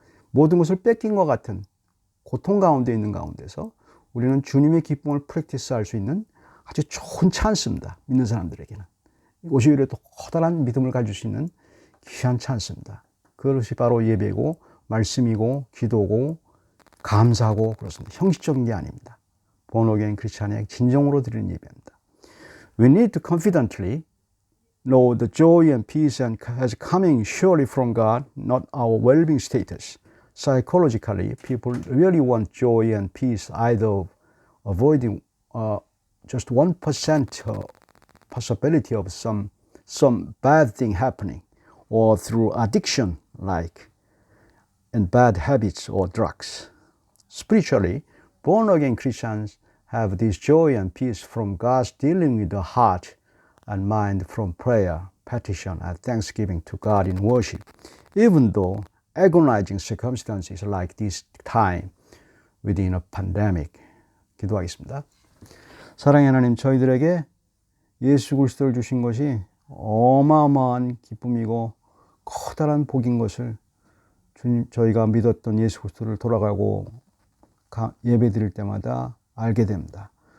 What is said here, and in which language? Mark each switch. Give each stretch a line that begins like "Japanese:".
Korean: 모든 것을 뺏긴 것 같은 고통 가운데 있는 가운데서 우리는 주님의 기쁨을 프랙티스할 수 있는 아주 좋은 찬스입니다. 믿는 사람들에게는. 오히려 또 커다란 믿음을 가질 수 있는 귀한 찬스입니다. 그것이 바로 예배고 말씀이고 기도고 감사하고 그렇습니다. 형식적인 게 아닙니다. 본어게인 크리스찬의 진정으로 드리는 예배입니다.
English: We need to confidently know the joy and peace as coming surely from God, not our well-being status. Psychologically, people really want joy and peace either of avoiding just 1% possibility of some bad thing happening, or through addiction and bad habits or drugs. Spiritually, born-again Christians have this joy and peace from God's dealing with the heart and mind from prayer, petition, and thanksgiving to God in worship, even though agonizing circumstances like this time within a pandemic.
Korean: 기도하겠습니다. 사랑의 하나님, 저희들에게 예수 그리스도를 주신 것이 어마어마한 기쁨이고 커다란 복인 것을 주님, 저희가 믿었던 예수 그리스도를 돌아가고 예배 드릴 때마다 알게 됩니다.